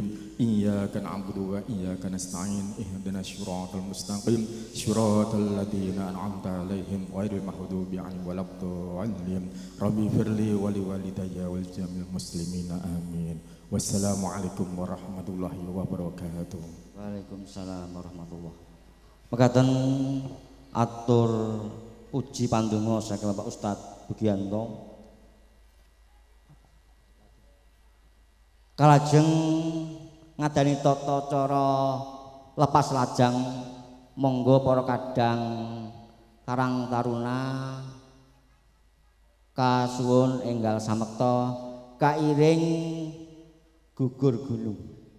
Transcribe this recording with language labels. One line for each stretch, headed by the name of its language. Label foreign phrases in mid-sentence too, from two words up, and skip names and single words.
Arabic: إياك نعبد وإياك نستعين. اهدنا الصراط المستقيم. صراط الذين أنعمت عليهم غير المغضوب عليهم ولا الضالين. رب اغفر لي ولوالدي ولجميع المسلمين آمين. والسلام عليكم ورحمة الله وبركاته. وعليكم السلام ورحمة الله.
Javanese: Mekaten atur puji pandonga saking Bapak Ustadz Budianto. Kalajeng ngadani tata cara lepas lajang, monggo para kadang Karang Taruna kasuwun enggal samekta kairing gugur gunung.